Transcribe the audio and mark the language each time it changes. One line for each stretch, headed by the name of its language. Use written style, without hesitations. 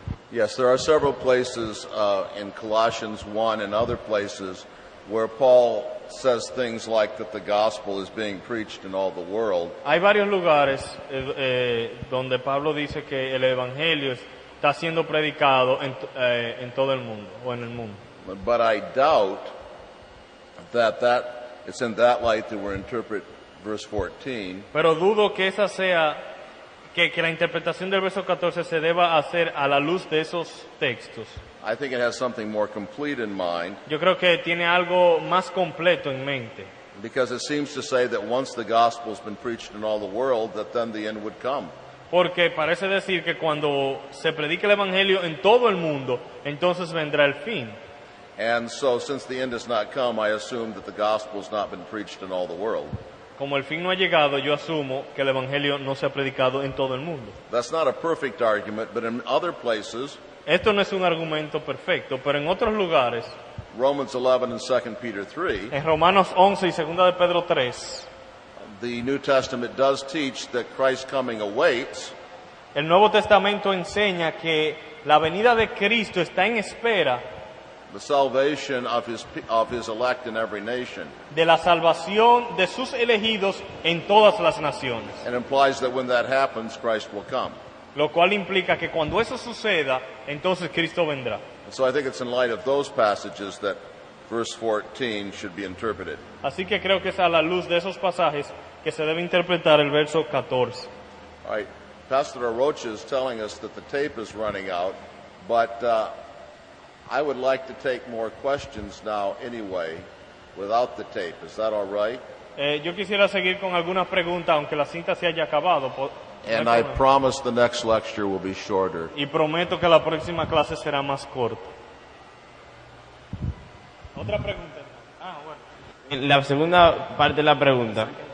English: Yes, there are several places in Colossians 1 and other places where Paul says things like that the gospel is being preached in all the world.
Spanish: Hay varios lugares donde Pablo dice que el evangelio está siendo predicado en todo el mundo o en el mundo.
English: But I doubt that it's in that light that we're interpret verse 14.
Spanish: Pero dudo que esa sea que la interpretación del verso 14 se deba hacer a la luz de esos textos.
English: I think it has something more complete in mind,
Spanish: Yo creo que tiene algo más completo en mente,
English: because it seems to say that once the gospel's been preached in all the world, that then the end would come.
Spanish: porque parece decir que cuando se predica el evangelio en todo el mundo, entonces vendrá el fin.
English: And so since the end has not come, I assume that the gospel's not been preached in all the world.
Spanish: Como el fin no ha llegado, yo asumo que el evangelio no se ha predicado en todo el mundo.
English: That's not a perfect argument, but in other places,
Spanish: Esto no es un argumento perfecto, pero en otros lugares,
English: Romans 11 and 2 Peter 3,
Spanish: en Romanos 11 y 2 de Pedro 3,
English: the New Testament does teach that Christ's coming awaits,
Spanish: el Nuevo Testamento enseña que la venida de Cristo está en espera
English: the salvation of his elect in every nation,
Spanish: de la salvación de sus elegidos en todas las naciones.
English: and implies that when that happens, Christ will come.
Spanish: Lo cual implica que cuando eso suceda, entonces Cristo vendrá.
English: And so I think it's in light of those passages that verse 14 should be interpreted.
Spanish: Así que creo que es a la luz de esos pasajes que se debe interpretar el verso 14.
English: All right, Pastor Arocha is telling us that the tape is running out, but I would like to take more questions now anyway, without the tape. Is that all right?
Spanish: Yo quisiera seguir con algunas preguntas, aunque la cinta se haya acabado.
English: And I promise the next lecture will be shorter.
Spanish: Y prometo que la próxima clase será más corta. Otra pregunta. Bueno. La segunda parte de la pregunta.